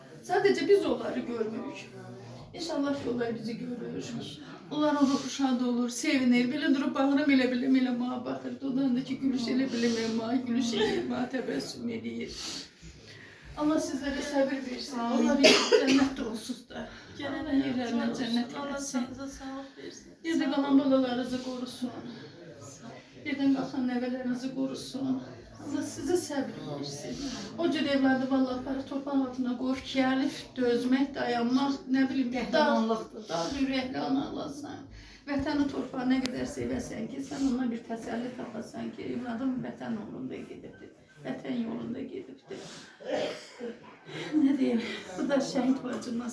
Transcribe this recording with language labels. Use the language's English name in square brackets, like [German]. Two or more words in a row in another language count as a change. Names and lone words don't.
[Azerbaijani] Sadece biz onları görmürük. İnşallah ki onlar bizi görür. Onların ruhu şad olur, sevinir. Böyle durup bağırım elə bilim, elə mağa baxır. Dodağındaki gülüş elə bilim, mağa gülüş edir, mağa təbəssüm edir. [Turkish] Allah sizlere sabır versin. Allah cennette olsun da. Allah yerlerine cennet Allah eylesin. sağlığa sağlık versin. Bir de kalan balalarınızı korusun. Birden kalkan nevelerinizi korusun. Allah size sabır versin. [Azerbaijani] O cür evladı vallahi torpaq altına qoyub ki, əlif dözmək, dayanmaq, nə bilim, dağ ürəkli analasan. Vətəni torpağı nə qədər sevəsən ki, sən ona bir təsəlli tapasan ki, evladım vətən yolunda gedibdir. Vətən yolunda gedibdir. [Turkish] Ne diyeyim, [Azerbaijani] bu da şəhid bacımız.